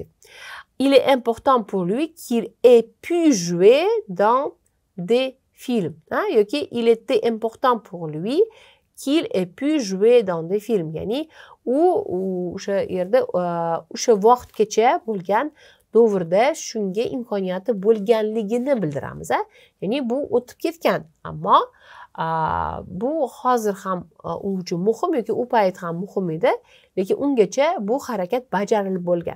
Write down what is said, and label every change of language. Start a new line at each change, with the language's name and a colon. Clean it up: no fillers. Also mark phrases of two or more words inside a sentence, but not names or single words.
French: Il est important pour lui qu'il ait pu jouer dans des films. Yoki il était important pour lui qu'il ait pu jouer dans des films.
Uzbek: Ya'ni u o'sha yerda o'sha vaqtgacha bo'lgan davrda shunga imkoniyati bo'lganligini bildiramiz. Ya'ni bu o'tib ketgan, ammo bu hozir ham u uchun muhim yoki u payt ham muhim edi, lekin ungacha bu harakat bajarilib bo'lgan.